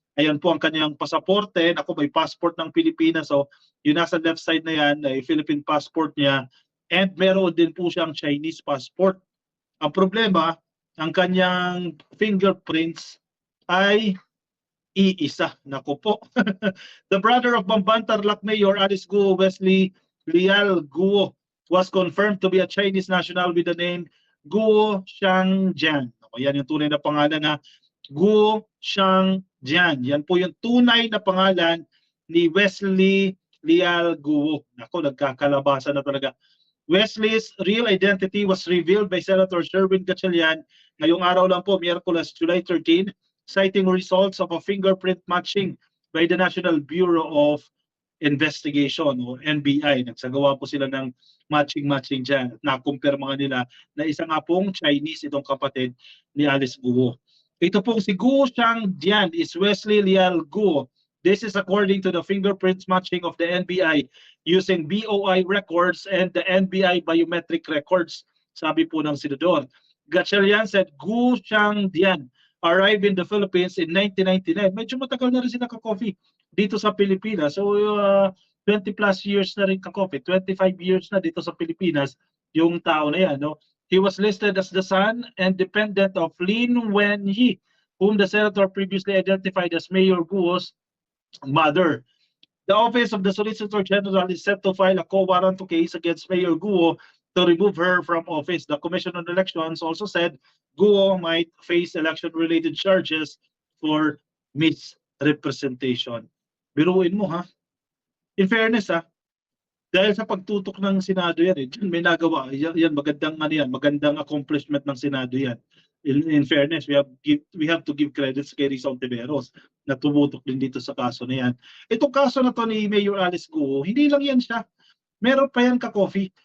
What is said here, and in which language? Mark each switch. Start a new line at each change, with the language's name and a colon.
Filipino: Ayan po ang kanyang pasaporte. Naku, may passport ng Pilipinas. So, yung nasa
English: left side
Filipino: na yan, ay Philippine passport niya. And meron din po siyang Chinese passport. Ang problema, ang kanyang fingerprints ay iisa. Naku po.
English: The brother of Bamban Tarlac Mayor Alice Guo Wesley Lial Guo was confirmed to be a Chinese national with the name Guo Shangjian.
Filipino: Yan yung tunay na pangalan na Guo Shangjian. Yan po yung tunay na pangalan ni Wesley Lial Guo. Nako, nagkakalabasan na talaga.
English: Wesley's real identity was revealed by Senator Sherwin Gatchalian
Filipino: ngayong araw lang po, Miyerkules,
English: July 13, citing results of a fingerprint matching by the National Bureau of Investigation o NBI.
Filipino: Nagsagawa po sila ng matching dyan. Nakumpirma nila na isa nga pong Chinese itong kapatid ni Alice Guo. Ito pong si Guo Shangjian is Wesley Lial Guo.
English: This is according to the fingerprints matching of the NBI using BOI records and the NBI biometric records,
Filipino: sabi po ng senador.
English: Gatchalian said Guo Shangjian arrived in the Philippines in 1999.
Filipino: Medyo matagal na rin sila ka-coffee dito sa Pilipinas. So 20 plus years na rin ka-coffee. 25 years na dito sa Pilipinas yung tao na yan. No?
English: He was listed as the son and dependent of Lin Wenyi, whom the senator previously identified as Mayor Guo's mother. The Office of the Solicitor General is set to file a quo warranto case against Mayor Guo to remove her from office. The Commission on Elections also said Guo might face election-related charges for misrepresentation.
Filipino: Biruin mo ha. In fairness ha, dahil sa pagtutok ng Senado yan, may nagawa. Yan, magandang accomplishment ng Senado yan.
English: In fairness, we have to give credits
Filipino: kay Rizal Tiberos na tumutok din dito sa kaso na yan. Itong kaso na to ni Mayor Alice Guo, hindi lang yan siya. Meron pa yan ka-coffee.